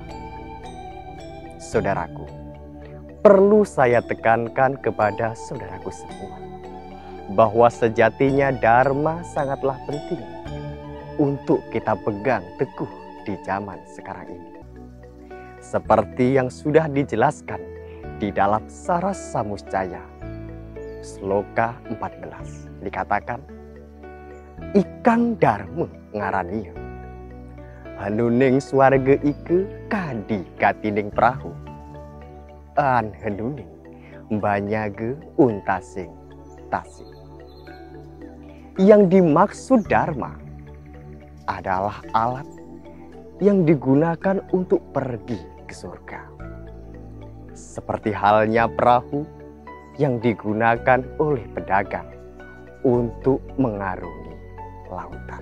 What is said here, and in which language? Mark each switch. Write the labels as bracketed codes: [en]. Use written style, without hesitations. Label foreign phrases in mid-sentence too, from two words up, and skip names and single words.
[id] Saudaraku, perlu saya tekankan kepada saudaraku semua bahwa sejatinya dharma sangatlah penting untuk kita pegang teguh di zaman sekarang ini. Seperti yang sudah dijelaskan di dalam Saras Samuscaya, Sloka 14, dikatakan, [kaw] Ikang dharma ngaraniya, hanuning swarga ike kadi katining prahu, an hanuning banyage untasing tasing. [id] Yang dimaksud dharma adalah alat yang digunakan untuk pergi ke surga. Seperti halnya perahu yang digunakan oleh pedagang untuk mengarungi lautan.